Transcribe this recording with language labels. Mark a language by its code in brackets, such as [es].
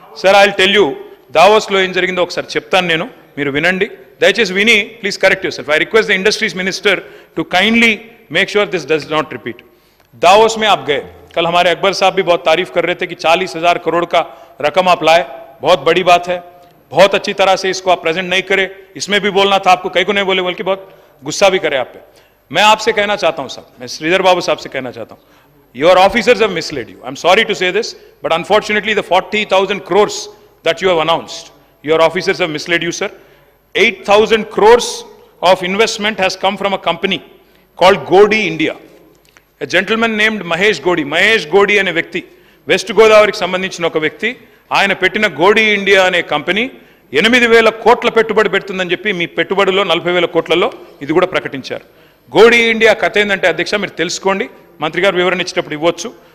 [te] Sir [en] I will tell you [te] దావోస్లో ఏం జరిగిందో ఒకసారి చెప్తాను నేను, మీరు వినండి. దయచేసి విని [en] Please correct yourself. I request the industries minister to kindly make sure this does not repeat. [hi] Davos में आप गए, कल हमारे अकबर साहब भी बहुत तारीफ कर रहे थे कि 40,000 करोड़ का रकम आप लाए, बहुत बड़ी बात है. बहुत अच्छी तरह से इसको आप प्रेजेंट नहीं करे, इसमें भी बोलना था आपको, कई को नहीं बोले, बल्कि बहुत गुस्सा भी करे आप पे. मैं आपसे कहना चाहता हूं साहब, मैं श्रीधर बाबू साहब से कहना चाहता हूं, [en] your officers have misled you. I'm sorry to say this, but unfortunately the 40,000 crores that you have announced, your officers have misled you, sir. 8,000 crores of investment has come from a company called Godi India. A gentleman named Mahesh Godi [te] అనే వ్యక్తి, west గోదావరికి సంబంధించిన ఒక వ్యక్తి, ఆయన పెట్టిన గోడి India అనే company 8,000 కోట్ల పెట్టుబడి పెడుతుందని చెప్పి మీ పెట్టుబడిలో 40,000 కోట్లలో ఇది కూడా ప్రకటించారు. గోడి ఇండియా కథ ఏంటంటే అధ్యక్ష మీరు తెలుసుకోండి, మంత్రి గారు వివరణ ఇచ్చేటప్పుడు ఇవ్వచ్చు.